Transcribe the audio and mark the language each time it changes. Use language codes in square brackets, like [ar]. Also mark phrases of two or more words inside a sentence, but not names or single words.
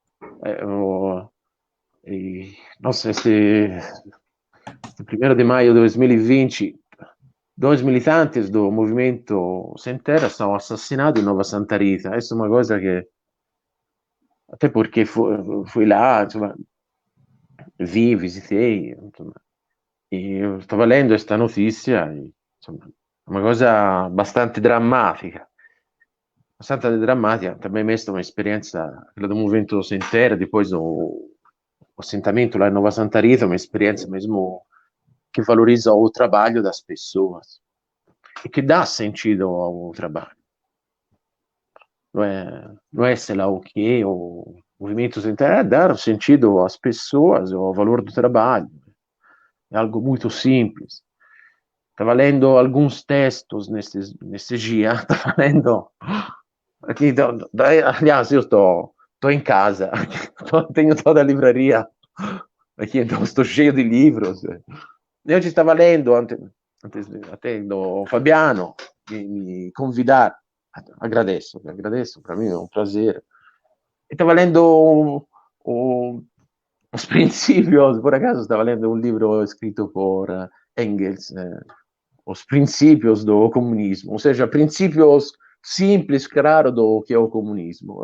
[pt] Nossa, este 1º de maio de 2020, 2 militantes do Movimento Sem Terra são assassinados em Nova Santa Rita. Essa é uma coisa que, até porque fui lá, insomma, visitei, insomma, e eu estava lendo esta notizia, e, insomma, [it] è una cosa abbastanza drammatica. Abbastanza drammatica, [pt] também mesmo uma experiência, quella do Movimento Sem Terra, depois o assentamento lá em Nova Santa Rita, uma experiência mesmo que valoriza o trabalho das pessoas e que dá sentido ao trabalho. Não é sei lá o que, o movimento sem terra, é dar sentido às pessoas, ao valor do trabalho. É algo muito simples. Estava lendo alguns textos nesses dias, estava lendo aqui, aliás, eu estou em casa, tenho toda a livraria aqui, então estou cheio de livros. Eu [it] ci stava [pt] lendo antes até do Fabiano me convidar, agradeço, para mim é um prazer. Estava lendo os princípios, por acaso estava lendo um livro escrito por Engels, os princípios do comunismo, ou seja, princípios simples, claro, do que é o comunismo.